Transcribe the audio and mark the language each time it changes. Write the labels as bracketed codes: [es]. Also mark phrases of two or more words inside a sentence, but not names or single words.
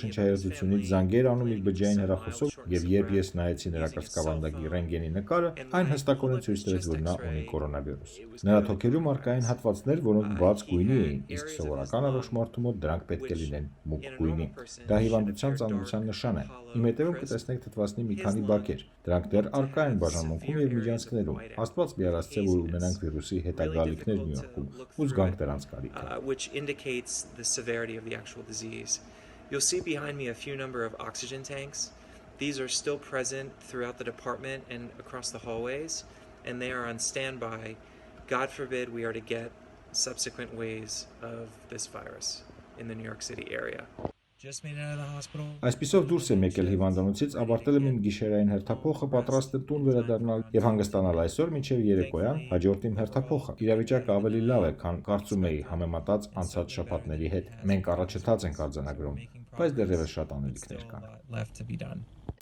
[hy] շնչահեղձությունից զանգեր անում իր բջջային հեռախոսով, եւ երբ ես նայեցի նրա կրծքավանդակի ռենտգենի նկարը, այն հստակորեն ցույց տվեց, որ նա ունի կորոնավիրուս։ Նրա թոքերում առկային հատվածներ, որոնք բաց գույնի էին, իսկ սովորական առողջ մարդու մոտ դրանք պետք է լինեն մուգ գույնի։ Դա հիվանդության ծանրության նշան է։ Իմ հետևում կտեսնեք թթվասնի մի քանի բակեր։ Դրանք դեռ առկա են բաժանմունքում եւ միջանցքներում։ Աստված միարացե, որ ունենանք վիրուսի հետագալիքներ Նյույորքում ու զգանք դրանց կարիքը։ [en] Which indicates the severity of the actual disease. You'll see behind me a few number of oxygen tanks. These are still present throughout the department and across the hallways, and they are on standby. God forbid we are to get subsequent waves of this virus in the New York City area. Just made it out of the hospital. [hy] Այսպիսով դուրս եմ եկել հիվանդանոցից, ավարտել եմ իմ գիշերային հերթափոխը, պատրաստ եմ տուն վերադառնալ եւ հանգստանալ այսօր մինչեւ երեկոյան, հաջորդ իմ հերթափոխը։ Իրավիճակը ավելի լավ է, քան կարծում էի համեմատած անցած շաբաթների հետ։ Մենք առաջընթաց ենք արձանագրում, բայց դեռևս շատ անելիքներ կան։